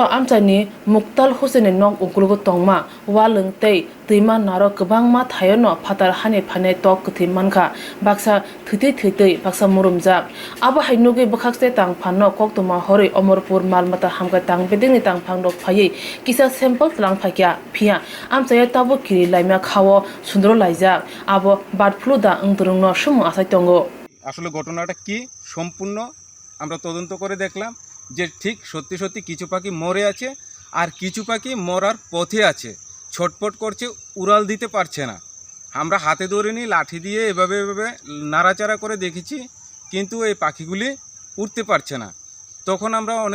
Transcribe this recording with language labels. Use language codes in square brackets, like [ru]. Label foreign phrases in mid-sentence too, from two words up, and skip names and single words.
[trp] amchani Muktal Hussein nok ukulgo tongma walung tei tuima naro kwbangma thayono phatar hane phane tok kthi mankha baksa thitei baksa murumjak abo hainugi bakhakse tangphano koktoma hori Omorpur malmata hamka tangbedingni tangphangdok phai kisa sample tlang phakya phia amchaya tabo kiri laimya khawo sundro laijak abo [en] bird flu [trp] da ungturungno sumu asai tongo [bn] আসলে ঘটনাটা কি সম্পূর্ণ আমরা তদন্ত করে দেখলাম যে ঠিক সত্যি সত্যি কিছু পাখি মরে আছে আর কিছু পাখি মরার পথে আছে ছটপট করছে উড়াল দিতে পারছে না আমরা হাতে ধরে নিয়ে লাঠি দিয়ে এভাবে নাড়াচাড়া করে দেখেছি কিন্তু এই পাখিগুলি উঠতে পারছে না তখন আমরা অনেক